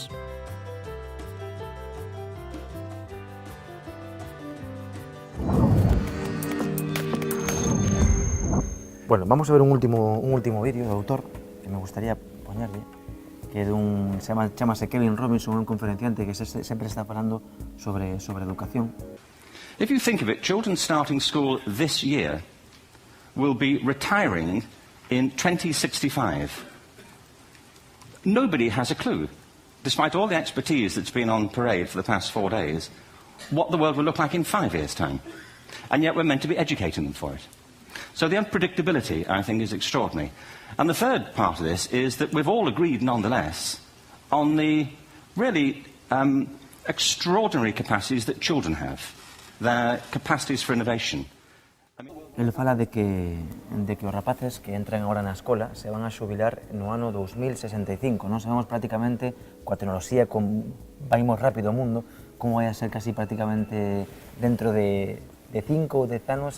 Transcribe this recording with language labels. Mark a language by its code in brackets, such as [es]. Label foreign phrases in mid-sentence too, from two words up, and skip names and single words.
[gl] Bueno, vamos a ver un último vídeo do autor que me gustaría poñerlle, que é chamase Kevin Robinson, un conferenciante que sempre está falando sobre educación. [en] If you think of it, children starting school this year will be retiring in 2065. Nobody has a clue, despite all the expertise that's been on parade for the past 4 days, what the world will look like in 5 years' time. And yet we're meant to be educating them for it. So the unpredictability, I think, is extraordinary. And the third part of this is that we've all agreed, nonetheless, on the really extraordinary capacities that children have, their capacities for innovation. [gl] Ele fala de que os rapaces que entran agora na escola se van a xubilar no ano 2065. Non sabemos prácticamente, coa tecnoloxía, vai moi rápido o mundo, como vai a ser casi prácticamente dentro de 5 ou 10 anos.